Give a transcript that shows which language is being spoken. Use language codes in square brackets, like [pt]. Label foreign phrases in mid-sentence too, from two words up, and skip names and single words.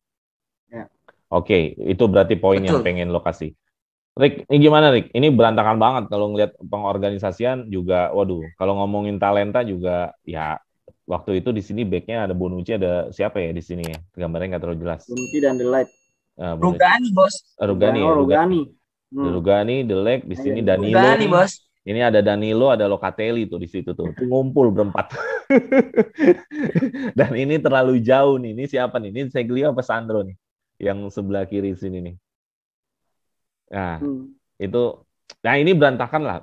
[id] Oke, itu berarti poin yang pengen lo kasih. Rick, ini gimana Rick? Ini berantakan banget kalau ngelihat pengorganisasian juga. Waduh, kalau ngomongin talenta juga ya. Waktu itu di sini backnya ada Bonucci, ada siapa ya di sini ya? Gambarnya nggak terlalu jelas. Bonucci dan De Ligt. Rugani bos. Rugani, De Ligt, di sini Danilo. Rugani bos. Ini ada Danilo, ada Locatelli tuh di situ tuh. Ngumpul berempat. Dan ini terlalu jauh nih. Ini siapa nih? Ini Seglio apa Sandro nih? Yang sebelah kiri sini nih. Nah, itu. Nah, ini berantakan lah.